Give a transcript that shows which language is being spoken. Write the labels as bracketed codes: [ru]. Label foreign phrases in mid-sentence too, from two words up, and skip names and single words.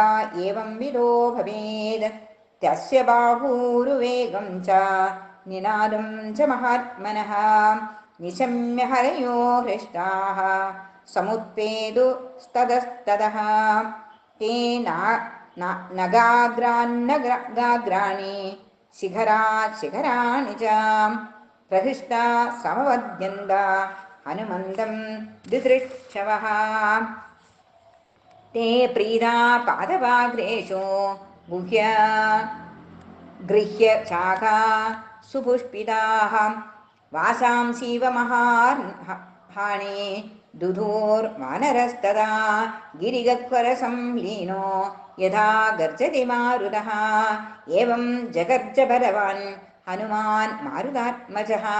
[sa] एवं विदो भवेत् तस्य बाहूरुवेगं च निनादं च महात्मनः निशम्य हरयो हृष्टाः समुत्पेदुस्ततस्ततः तेन നഗാഗ്രാന്നഗാഗ്രാണി ശിഖരാശിഖരാണി ച പ്രഹിഷ്ടാ സമവദ്യന്ത ഹനുമന്തം ദിദൃക്ഷവഃ തേ പ്രീതാ പാദപാഗ്രേഷു ഗുഹ്യ ഗൃഹ്യ ശാഖാ സുപുഷ്പിതാഃ വാസാംസീവ മഹാർഹാണി ദുധൂർവാനരസ്തദാ ഗിരിഗഹ്വരസംലീനോ യഥാ ഗർജതി മാരുതഃ ഏവം ജഗർജ ബലവാൻ ഹനുമാൻ മാരുതാത്മജഃ